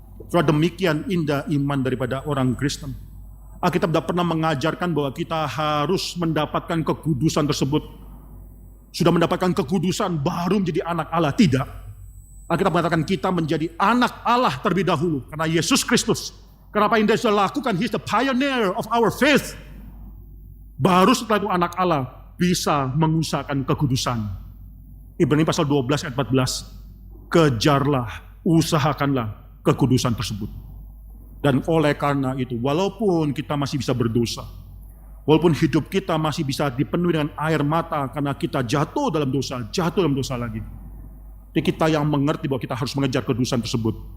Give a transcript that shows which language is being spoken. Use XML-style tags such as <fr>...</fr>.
<id>Soalnya demikian indah iman daripada orang Kristen. Alkitab tidak pernah mengajarkan bahwa kita harus mendapatkan kekudusan tersebut. Sudah mendapatkan kekudusan baru menjadi anak Allah. Tidak. Alkitab mengatakan kita menjadi anak Allah terlebih dahulu. Karena Yesus Kristus. Kenapa yang dia sudah lakukan?</id> <en>He's the pioneer of our faith.</en> <id>Baru setelah itu anak Allah bisa mengusahakan kekudusan. Ibrani pasal 12 ayat 14. Kejarlah, usahakanlah kekudusan tersebut. Dan oleh karena itu, walaupun kita masih bisa berdosa, walaupun hidup kita masih bisa dipenuhi dengan air mata karena kita jatuh dalam dosa lagi, tapi kita yang mengerti bahwa kita harus mengejar kekudusan tersebut.</id>